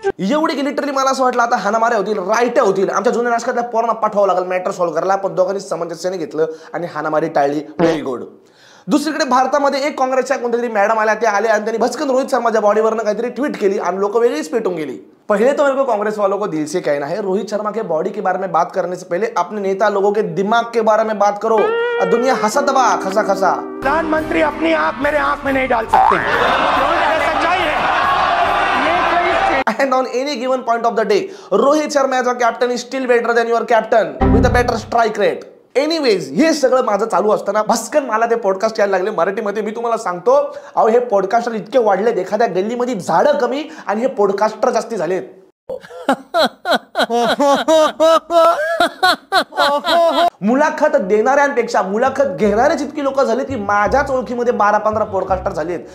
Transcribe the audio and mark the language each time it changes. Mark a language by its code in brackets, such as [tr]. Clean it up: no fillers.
[mr] एवढी की लिटरली मला असं वाटलं आता हाणामाऱ्या होतील, रायट्या होतील. आमच्या जुन्या नाशकातल्या पोरांना पाठवावं लागेल मॅटर सॉल्व्ह करायला. पण दोघांनी सामंजस्याने घेतलं आणि हाणामारी टाळली. [en] Very good. [mr] दुसरीकडे भारतामध्ये एक काँग्रेसच्या कोणत्यातरी मॅडम आल्या, त्या आल्या आणि त्यांनी भस्कन रोहित शर्माच्या बॉडीवरनं काहीतरी ट्वीट केली आणि लोक वेगळीच पेटून गेली. [hi] पहले तो मेरे को कांग्रेस वालों को दिल से कहना है, रोहित शर्मा के बॉडी के बारे में बात करने से पहले अपने नेता लोगों के दिमाग के बारे में बात करो. दुनिया हंसा दबा खसा खसा. प्रधानमंत्री अपनी आंख मेरे आंख में नहीं डाल सकते. सच्चाई है. [en] And on any given point of the day, Rohit Sharma as a captain is still better than your captain with a better strike rate. [mr] Anyways, हे सगळं माझं चालू असताना भस्कन मला ते पॉडकास्ट यायला लागले मराठीमध्ये. मी तुम्हाला सांगतो, अहो हे पॉडकास्टर इतके वाढलेत, एखाद्या गल्लीमध्ये झाडं कमी आणि हे पॉडकास्टर जास्ती झालेत. मुलाखत देणाऱ्यांपेक्षा मुलाखत घेणारेच इतकी लोक झाले की माझ्याच ओळखीमध्ये 12-15 पॉडकास्टर झालेत.